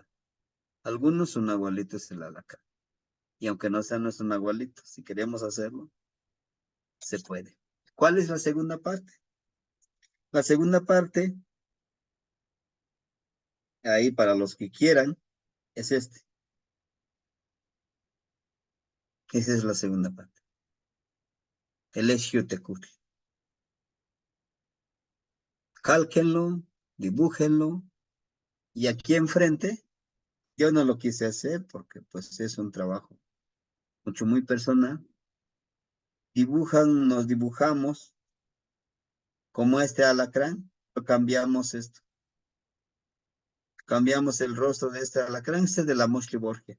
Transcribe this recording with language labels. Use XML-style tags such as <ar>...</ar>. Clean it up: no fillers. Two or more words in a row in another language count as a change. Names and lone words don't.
<es>Algunos su nahualito es el alacrán. Y aunque no sea nuestro nahualito, si queremos hacerlo, se puede. ¿Cuál es la segunda parte? La segunda parte, ahí para los que quieran, es este. Esa es la segunda parte. El Eshiutekuri. Cálquenlo, dibújenlo. Y aquí enfrente, yo no lo quise hacer porque pues es un trabajo mucho muy personal. Nos dibujamos como este alacrán, lo cambiamos esto. Cambiamos el rostro de este alacrán, este es de la Moshli Borgia.</es>